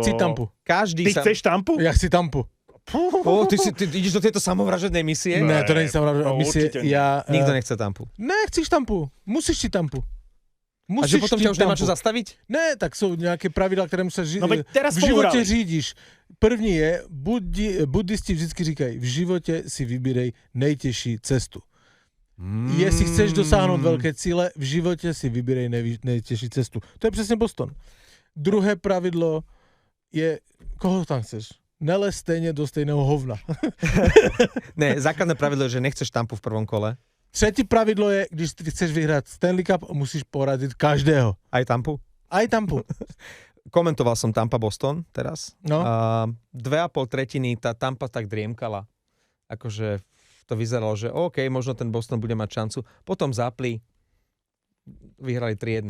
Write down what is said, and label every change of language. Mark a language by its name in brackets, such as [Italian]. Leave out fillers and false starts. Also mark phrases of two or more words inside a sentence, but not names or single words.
[Czech] Chci Tampu. [Slovak] Ty chceš Tampu? [Czech] Ja chci Tampu. [Slovak] Ty ideš do tejto samovražednej misie? Ne, to nie je samovražedná misie. Nikto nechce Tampu. Nechceš Tampu. Musíš si Tampu. A že potom ťa už nemá čo zastaviť? Ne, tak sú nejaké pravidlá, ktoré sa v živote [Czech] řídíš. První je, buddhisti vždycky říkají, v živote si vybírej nejtěžší cestu. Jestli chceš dosáhnout veľké cíle, v živote si vybírej nejtěžší cestu. To je přesně Boston. Druhé pravidlo je, koho tam chceš? Nelez stejne do stejného hovna. [Slovak] Ne, základné pravidlo je, že nechceš Tampu v prvom kole. [Czech] Třetí pravidlo je, když ty chceš vyhrať Stanley Cup, [Slovak] musíš poraziť každého. Aj Tampu? Aj Tampu. Komentoval som Tampa-Boston teraz. No. 2,5 tretiny tá Tampa tak driemkala. Akože to vyzeralo, že OK, možno ten Boston bude mať šancu. Potom zapli, vyhrali 3-1.